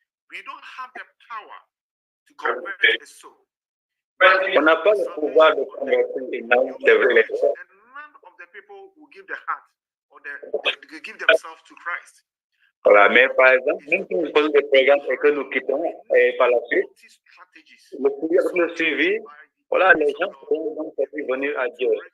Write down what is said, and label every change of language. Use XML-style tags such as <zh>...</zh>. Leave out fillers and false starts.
<en>We don't have the power to convert a soul.</en> <fr>On n'a pas le pouvoir de convertir une âme, c'est vrai.</fr> <en>And none of the people will give the heart or they give themselves to Christ.</en> <fr>Voilà, mais par exemple, même si nous faisons des programmes et que nous quittons, et par la suite, le suivi, voilà, les gens pourront donc venir à Dieu.</fr>